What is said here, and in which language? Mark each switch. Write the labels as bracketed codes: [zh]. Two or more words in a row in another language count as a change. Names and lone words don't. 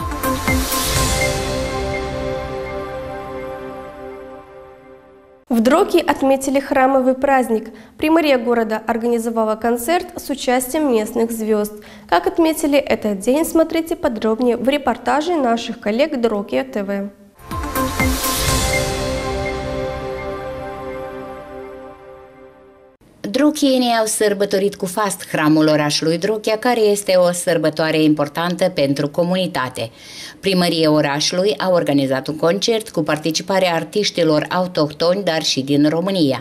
[ru] В Дроке отметили храмовый праздник. Примария города организовала концерт с участием местных звезд. Как отметили этот день, смотрите подробнее в репортаже наших коллег Дроке ТВ. [ro] Drochienii au sărbătorit cu fast hramul orașului Drochea, care este o sărbătoare importantă pentru comunitate. Primăria orașului a organizat un concert cu participarea artiștilor autohtoni, dar și din România.